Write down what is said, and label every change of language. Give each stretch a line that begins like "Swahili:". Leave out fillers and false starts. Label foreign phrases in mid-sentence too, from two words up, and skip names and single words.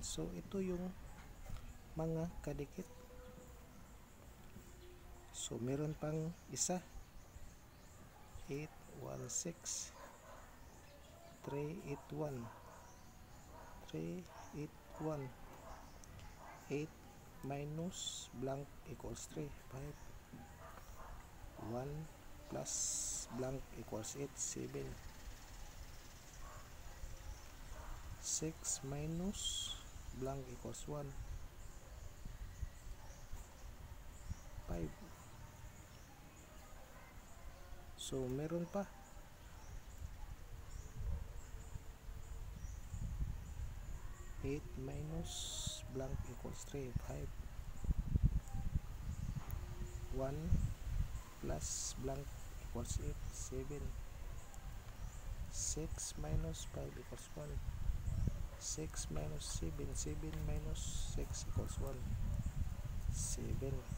Filipino: So ito yung mga kadikit. So meron pang isa, 8, 1, 6, 3, 8, 1, 3, 8, 1, 8
English: minus blank equals
Filipino: 3,
English: 5, 1 plus blank equals 8, 7, 6 minus blank equals 1, 5.
Filipino: So meron pa.
English: Eight minus blank equals 3, 5. 1 plus blank equals 8, 7. 6 minus 5 equals 1. 6 minus 7, 7 minus 6 equals 1, 7.